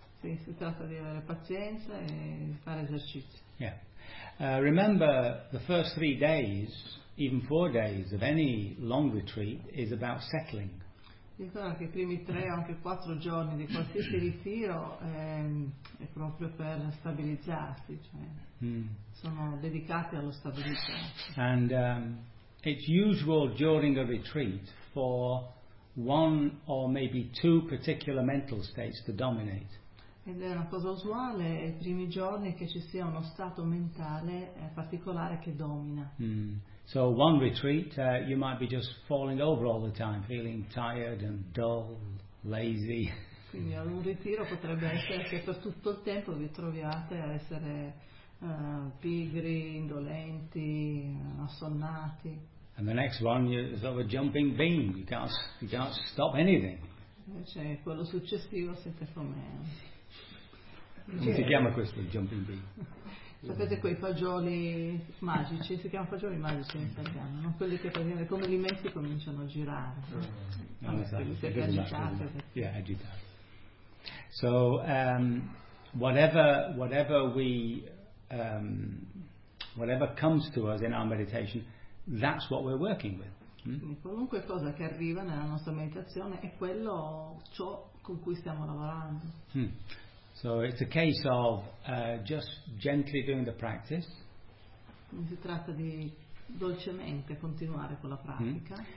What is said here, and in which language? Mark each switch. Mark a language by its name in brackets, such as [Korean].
[Italian] Sì, si tratta di avere pazienza e fare esercizio. [English] Yeah. Remember, the first 3 days, even 4 days of any long retreat is about settling. [Italian] Ricordo che i primi 3 o anche 4 giorni di qualsiasi ritiro è proprio per stabilizzarsi, cioè sono dedicati allo stabilizzarsi. [English] And it's usual during a retreat for one or maybe two particular mental states to dominate. [Italian] Ed è una cosa usuale i primi giorni che ci sia uno stato mentale particolare che domina. [English] So one retreat, you might be just falling over all the time, feeling tired and dull, lazy. [Italian] Quindi ad un ritiro potrebbe essere che per tutto il tempo vi troviate a essere pigri, indolenti, assonnati. [English] And the next one is sort of a jumping beam, you can't stop anything. [Italian] Cioè quello successivo siete come... Come si chiama questo, jumping beam? Sapete quei fagioli magici? Si chiamano fagioli magici in italiano, non quelli che praticamente come li metti cominciano a girare. Agitati. [English] So whatever comes to us in our meditation, that's what we're working with. [Italian] Qualunque cosa che arriva nella nostra meditazione è quello ciò con cui stiamo lavorando. [English] So it's a case of just gently doing the practice. [Italian] Si tratta di dolcemente continuare con la pratica.